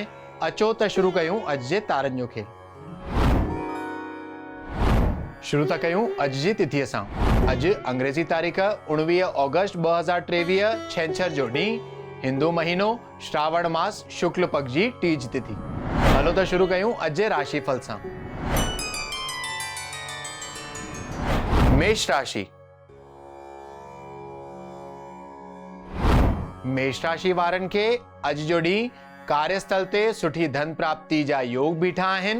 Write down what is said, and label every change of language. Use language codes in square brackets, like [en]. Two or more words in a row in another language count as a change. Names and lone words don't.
[sd] अचो त शुरू कयूं अॼु जे तारनि जो खेल। शुरू था कयूं अॼु जी तिथीअ सां। अॼु अंग्रेज़ी तारीख़ 19 ऑगस्ट 2023 छंछर जो ॾींहुं, हिंदू महीनो श्रावण मास शुक्ल पक्ष जी टीज तिथि। हलो त शुरू कयूं अॼु जे राशिफल सां। मेष राशि। मेष राशि वारनि खे अॼु जो ॾींहुं कार्यस्थल ते सुठी धन प्राप्ति जा योग बीठा आहिनि।